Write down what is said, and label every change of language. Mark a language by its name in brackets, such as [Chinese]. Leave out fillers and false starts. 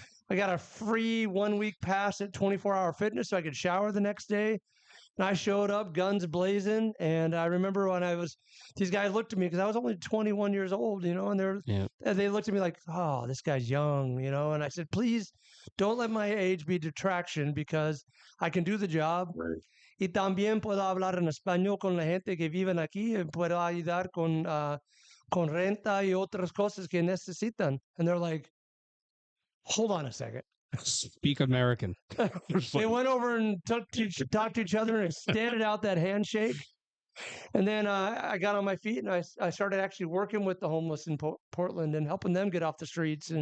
[English] I got a free 1 week pass at 24 Hour Fitness so I could shower the next day. And I showed up, guns blazing. And I remember when these guys looked at me because I was only 21 years old, and Yeah. they looked at me like, oh, this guy's young, And I said, please don't let my age be detraction because I can do the job. Right. [Spanish] Y también puedo hablar en español con la gente que viven aquí y puedo ayudar con renta y otras cosas que necesitan. [English] And they're like, hold on a second. Speak American. They went over and talked to each other and extended out that handshake. And then I got on my feet and I started actually working with the homeless in Portland and helping them get off the streets.